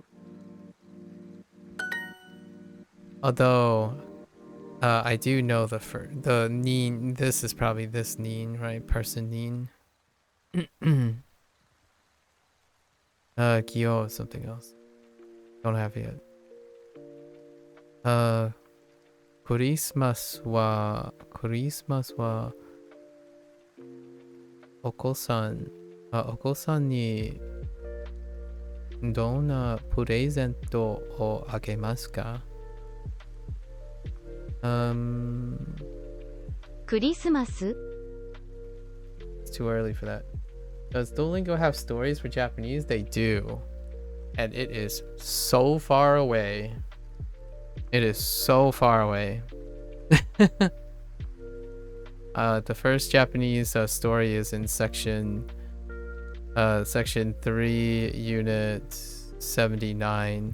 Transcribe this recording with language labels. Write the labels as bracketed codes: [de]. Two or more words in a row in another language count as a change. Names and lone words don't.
[en] Although I do know the nin. This is probably this nin, right? Person nin. Gyo something else. Don't have it yet. [ja] クリスマスはお子さんにどんなプレゼントをあげますか? クリスマス [en] It's too early for that. Does Duolingo have stories for Japanese? They do. And it is so far away. It is so far away. The first Japanese story is in section 3, unit 79.